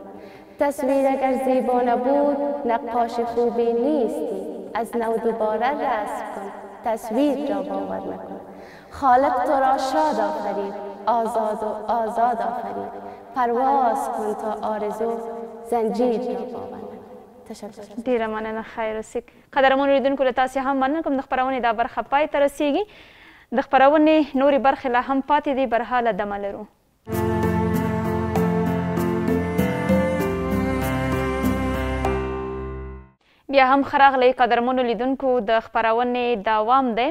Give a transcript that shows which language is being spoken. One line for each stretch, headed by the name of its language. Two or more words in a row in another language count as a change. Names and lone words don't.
Persian: تصویر اگر زیبا نبود، نقاش خوبی نیستی، از نو دوباره رسم کن، تصویر را باور نکن. خالق تو را شاد آفرید، آزاد و آزاد آفرید، پرواز کن تا آرزو زنجیر را باور نکن. تشکر.
Pashto: ډیره مننه. خیر اوسئ. قدرمنو لیدونکو له تاسې هم مننه کوم د خپرونې دا برخه پای ته رسیږي. د خپرونې نورې برخې لا هم پاتې دي، برحاله دمه لرو. بیا هم ښه راغلی قدرمنو لیدونکو، د خپرونې دوام دی.